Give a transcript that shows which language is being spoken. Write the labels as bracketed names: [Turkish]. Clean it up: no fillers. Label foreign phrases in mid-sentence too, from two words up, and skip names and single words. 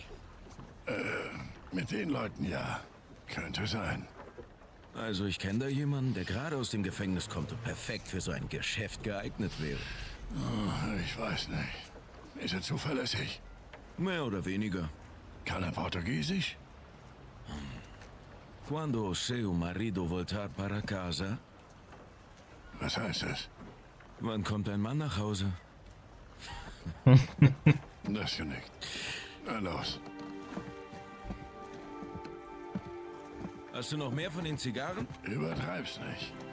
[German] Mit den Leuten ja. Könnte sein. Also ich kenne da jemanden, der gerade aus dem Gefängnis kommt und perfekt für so ein Geschäft geeignet wäre. Oh, ich weiß nicht. Ist er zuverlässig? Mehr oder weniger. Kann er Portugiesisch? [Portuguese] Quando seu marido voltar para casa? [German] Was heißt das? Wann kommt ein Mann nach Hause? Das hier nicht. Na los. Hast du noch mehr von den Zigarren? Übertreib's nicht.